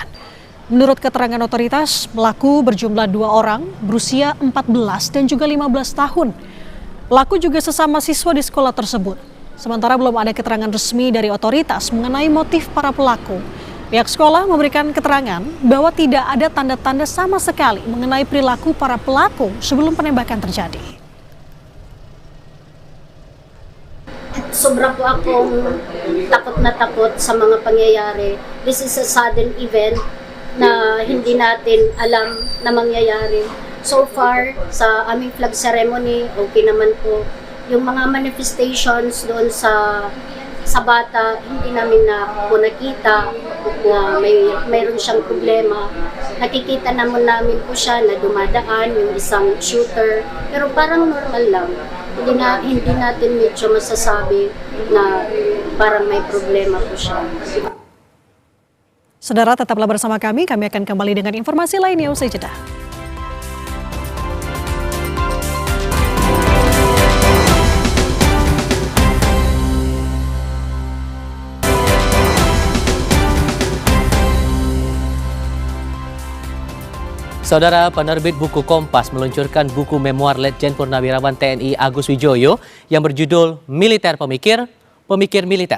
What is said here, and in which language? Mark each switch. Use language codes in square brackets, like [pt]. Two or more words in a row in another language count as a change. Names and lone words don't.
[id] Menurut keterangan otoritas, pelaku berjumlah 2 orang berusia 14 dan juga 15 tahun. Pelaku juga sesama siswa di sekolah tersebut. Sementara belum ada keterangan resmi dari otoritas mengenai motif para pelaku. Pihak sekolah memberikan keterangan bahwa tidak ada tanda-tanda sama sekali mengenai perilaku para pelaku sebelum penembakan terjadi. [tl] Sobra po akong takot sa mga pangyayari. [en] This is a sudden event [tl] na hindi natin alam na mangyayari. [en] So far, [tl] sa aming [en] flag ceremony, [tl] okay naman po. Yung mga manifestations doon sa bata, hindi namin na po nakita na mayroon siyang problema. Nakikita namin po siya na dumadaan yung isang shooter, pero parang normal lang. Hindi natin medyo masasabi na parang may problema po siya. [id] Saudara, tetaplah bersama kami akan kembali dengan informasi lainnya usai jeda. Saudara, penerbit buku Kompas meluncurkan buku memoir Letjen Purnawirawan TNI Agus Wijoyo yang berjudul Militer Pemikir, Pemikir Militer.